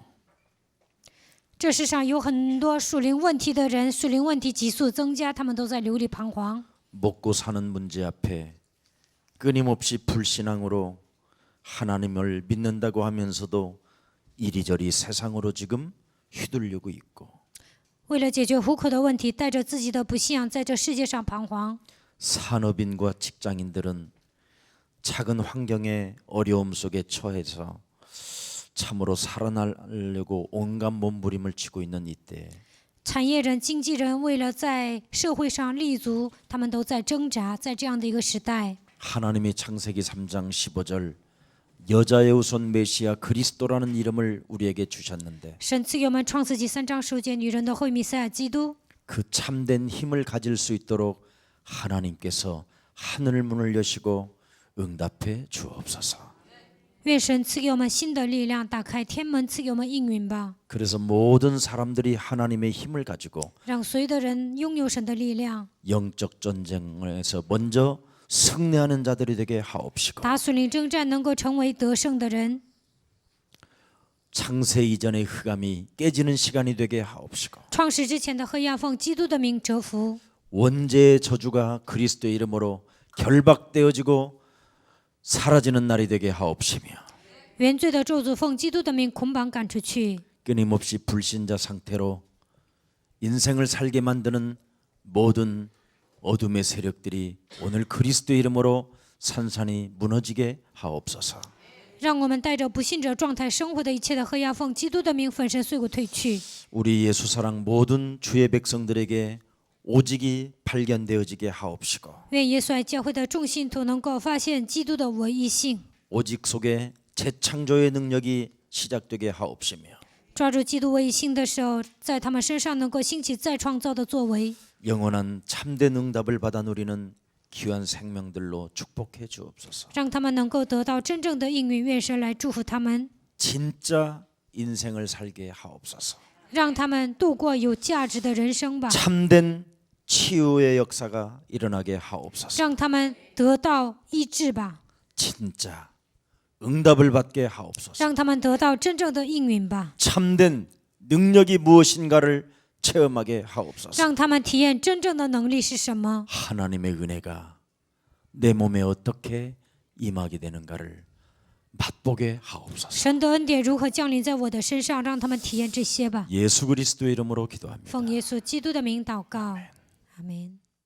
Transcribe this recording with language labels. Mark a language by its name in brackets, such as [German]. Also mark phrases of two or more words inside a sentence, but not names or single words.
[Chinese] 这世上有很多属灵问题的人，属灵问题急速增加，他们都在流离彷徨。 [Korean] 먹고 사는 문제 앞에 끊임없이 불신앙으로 하나님을 믿는다고 하면서도 이리저리 세상으로 지금 휘둘리고 있고, [Chinese] 为了解决糊口的问题，带着自己的不信仰在这世界上彷徨。 [Korean] 산업인과 직장인들은 작은 환경의 어려움 속에 처해서 참으로 살아나려고 온갖 몸부림을 치고 있는 이때 [Chinese] 产业人、经纪人为了在社会上立足，他们都在挣扎。在这样的一个时代， [Korean] 하나님이 창세기 3장 15절 여자의 우선 메시아 그리스도라는 이름을 우리에게 주셨는데 [Chinese] 神赐给我们创世纪3章10节，女人的惠弥赛亚基督， [Korean] 그 참된 힘을 가질 수 있도록 하나님께서 하늘 문을 여시고 응답해 주옵소서. [Chinese] 愿神赐给我们新的力量，打开天门，赐给我们应允吧。 [Korean] 그래서 모든 사람들이 하나님의 힘을 가지고 [Chinese] 让所有的人拥有神的力量， [Korean] 영적 전쟁에서 먼저 승리하는 자들이 되게 하옵시고, [Chinese] 打属灵征战能够成为得胜的人， [Korean] 창세 이전의 흑암이 깨지는 시간이 되게 하옵시고, [Chinese] 创始之前的黑暗奉基督的名折服， [Korean] 원죄의 저주가 그리스도의 이름으로 결박되어지고 사라지는 날이 되게 하옵시며, [Chinese] 原罪的咒诅奉基督的名捆绑赶出去。 [Korean] 끊임없이 불신자 상태로 인생을 살게 만드는 모든 어둠의 세력들이 오늘 그리스도의 이름으로 산산이 무너지게 하옵소서. [Chinese] 让我们带着不信者状态生活的一切的黑暗，奉基督的名粉身碎骨退去。 [Korean] 우리 예수사랑 모든 주의 백성들에게 오직이 발견되어지게 하옵시고, [Chinese] 愿耶稣爱教会的众信徒能够发现基督的唯一性， [Korean] 오직 속에 재창조의 능력이 시작되게 하옵시며, [Chinese] 抓住基督唯一性的时候，在他们身上能够兴起再创造的作为， [Korean] 영원한 참된 응답을 받아 누리는 귀한 생명들로 축복해 주옵소서. [Chinese] 让他们能够得到真正的应允。愿神来祝福他们， [Korean] 진짜 인생을 살게 하옵소서. [Chinese] 让他们度过有价值的人生吧， [Korean] 참된 치유의 역사가 일어나게 하옵소서. [Chinese] 让他们得到医治吧， [Korean] 진짜 응답을 받게 하옵소서. [Chinese] 让他们得到真正的应允吧， [Korean] 참된 능력이 무엇인가를 체험하게 하옵소서. [Chinese] 让他们体验真正的能力是什么。 [Korean] 하나님의 은혜가 내 몸에 어떻게 임하게 되는가를 맛보게 하옵소서. [Chinese] 神的恩典如何降临在我的身上，让他们体验这些吧。 [Korean] 예수 그리스도의 이름으로 기도합니다. [Chinese] 奉耶稣基督的名祷告，阿门。